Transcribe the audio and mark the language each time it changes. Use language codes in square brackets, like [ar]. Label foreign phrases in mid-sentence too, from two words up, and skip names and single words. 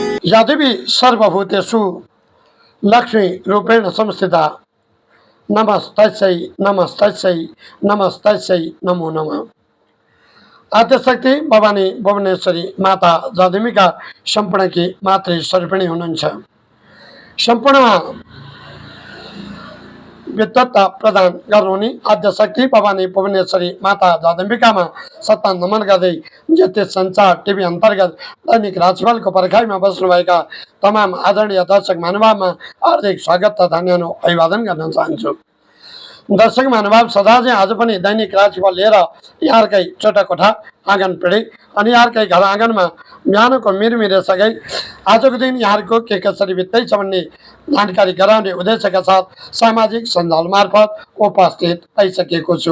[sa] यादेवी सर्वभूतेषु लक्ष्मी रूपेण संस्थिता नमस्तस्यै नमस्तस्यै नमस्तस्यै नमो नमः। [ne] आद्यशक्ति भवानी भुवनेश्वरी माता जादुमिका सम्पूर्ण की मातृ स्वरूपिणी हुनुहुन्छ। सम्पूर्णमा विद्वत्ता प्रदान गर्नुहुने आद्यशक्ति भवानी भुवनेश्वरी माता जादम्बिकामा सत्ता नमन गर्दै ज्योतिष संचार टिभी अन्तर्गत दैनिक राशिफलको पर्खाइमा बस्नुभएका तमाम आदरणीय दर्शक महानुभावमा हार्दिक स्वागत तथा न्यानो अभिवादन गर्न चाहन्छु। दर्शक महानुभाव सदा चाहिँ आज पनि दैनिक राशिफल लिएर यहाँकै छोटा कोठा आँगन पिँढी अनि यहाँकै घर आँगनमा बिहानको मिरमिरेसँगै आजको दिन यहाँको के कसरी बित्दैछ भन्ने जानकारी गराउने उद्देश्यका साथ सामाजिक सञ्जाल मार्फत उपस्थित भइसकेको छु।